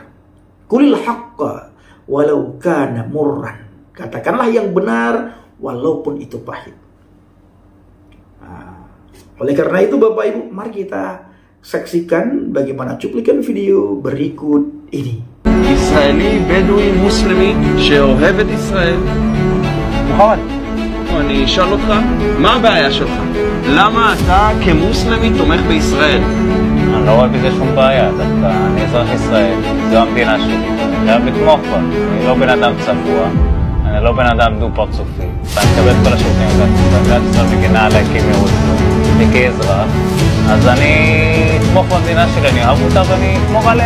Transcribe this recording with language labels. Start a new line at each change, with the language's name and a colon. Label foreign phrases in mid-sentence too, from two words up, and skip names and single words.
Arabic: قل الحق ولو كان مرا.
Indonesian: Katakanlah yang benar walaupun itu pahit. Oleh karena itu Bapak Ibu, mari kita saksikan bagaimana cuplikan video berikut ini.
Hebrew: ישראלי בדואי מוסלמי שאוהב את ישראל. נכון. אני אשאל אותך, מה הבעיה שלך? למה אתה כמוסלמי תומך בישראל? אני לא רואה בזה שום בעיה, דווקא אני אזרח ישראל, זו המדינה שלי, אני חייב לתמוך בה, אני לא בן אדם צבוע, אני לא בן אדם דו פרצופי, ואני מקבל את כל השירותים, ומדינת ישראל מגינה עליי כמיעוט וכאזרח, אז אני אתמוך במדינה שלי, אני אוהב אותה ואני אתמוך עליה.